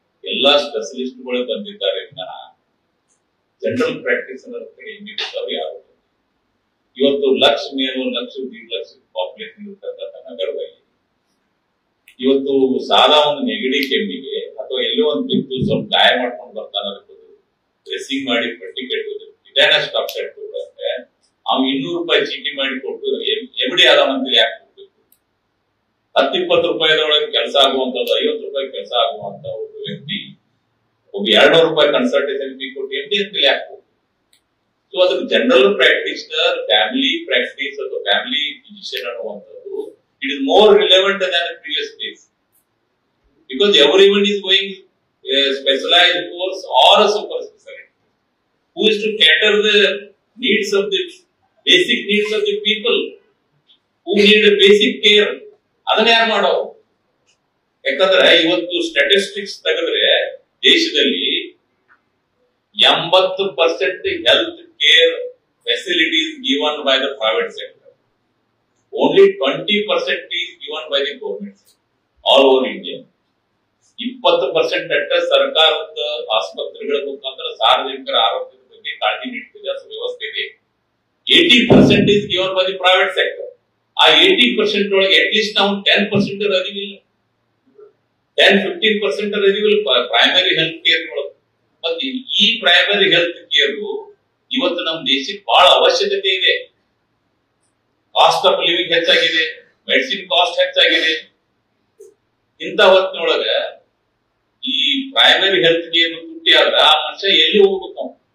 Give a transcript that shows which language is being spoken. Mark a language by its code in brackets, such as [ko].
[kn] ಎಲ್ಲಾ ಸ್ಪೆಷಲಿಸ್ಟ್ಗಳು ಬಂದಿದ್ದಾರೆ. General practice ಅನ್ನೋದು ಯಾರು ಇವತ್ತು ಲಕ್ಷ ಮೇಲೆ 1,00,000-1.5 ಲಕ್ಷ ಪಾಪ್ಯುಲೇಷನ್ ಇರ್ತಕ್ಕಂಥ ನಗರದಲ್ಲಿ ಇವತ್ತು ಸಾದಾ ಒಂದು ನೆಗಡಿ ಕೆಮ್ಮಿಗೆ ಅಥವಾ ಎಲ್ಲೋ ಒಂದು ಬಿದ್ದು ಸ್ವಲ್ಪ ಗಾಯ ಮಾಡ್ಕೊಂಡು ಬರ್ತಾನ ಡ್ರೆಸ್ಸಿಂಗ್ ಮಾಡಿ ಪಟ್ಟಿ ಕಟ್ಟೋದು ಟಿಟಾನಸ್ ಟಾಪ್ ಕಟ್ಟೋದಂತೆ ಅವ್ನು 200 ರೂಪಾಯಿ ಚೀಟಿ ಮಾಡಿ ಕೊಟ್ಟು ಎಮಡಿ ಆದವಂತ ಯಾಕೆ ಕೊಡ್ಬೇಕು? 10-20 ರೂಪಾಯಿದೊಳಗೆ ಕೆಲಸ ಆಗುವಂತದ್ದು 50 ರೂಪಾಯಿ ಕೆಲಸ ಆಗುವಂತ ಒಬ್ಬ ವ್ಯಕ್ತಿ ಒಬ್ಬ 200 ರೂಪಾಯಿ ಕನ್ಸಲ್ಟೇಷನ್ ಫೀ ಕೊಟ್ಟು ಎಮಡಿ ಅಂತ ಯಾಕೆ ಕೊಡ್ಬೇಕು? [en] So ಅದ್ರ general practitioner family practice ಅಥವಾ family physician ಅನ್ನುವಂಥದ್ದು it is more relevant than the previous days because everyone is going specialized course or a super specialty who is to cater the needs of the basic needs of the people who need a basic care. [kn] ಅದನ್ನ ಯಾರು ಮಾಡೋದು? ಯಾಕಂದ್ರೆ ಇವತ್ತು statistics ತೆಗೆದ್ರೆ ದೇಶದಲ್ಲಿ [en] 80% health care facilities given by the private sector, only 20% is given by the government all over India. [kn] 20% ಅಟ್ಟ ಸರ್ಕಾರದ ಆಸ್ಪತ್ರೆಗಳ ಮುಖಾಂತರ ಸಾರ್ವಜನಿಕರ ಆರೋಗ್ಯದ ಬಗ್ಗೆ ಕಾಳಜಿ ನೀಡುತ್ತಿದೆ ವ್ಯವಸ್ಥೆ ಇದೆ. [en] 80% is given by the private sector. [kn] ಆ 80% ಒಳಗೆ ಅಟ್ಲೀಸ್ಟ್ ನಾವು 10% ಅರಿವಿಲ್ಲ, 10-15% ಅರಿವಿಲ್ಲ ಪ್ರೈಮರಿ ಹೆಲ್ತ್ ಕೇರ್ ಒಳಗೆ. ಮತ್ತೆ ಈ ಪ್ರೈಮರಿ ಹೆಲ್ತ್ ಕೇರ್ ಇವತ್ತು ನಮ್ಮ ದೇಶಕ್ಕೆ ಬಹಳ ಅವಶ್ಯಕತೆ ಇದೆ. ಕಾಸ್ಟ್ ಆಫ್ ಲಿವಿಂಗ್ ಹೆಚ್ಚಾಗಿದೆ, ಮೆಡಿಸಿನ್ ಕಾಸ್ಟ್ ಹೆಚ್ಚಾಗಿದೆ. ಇಂಥ ಹೊತ್ತಿನೊಳಗ ಈ ಪ್ರೈಮರಿ ಹೆಲ್ತ್ ಕೇರ್ ತುಟ್ಟಿ ಆದ್ರ ಆ ಮನುಷ್ಯ ಎಲ್ಲಿ ಹೋಗ್ಬೇಕು ನಾವು?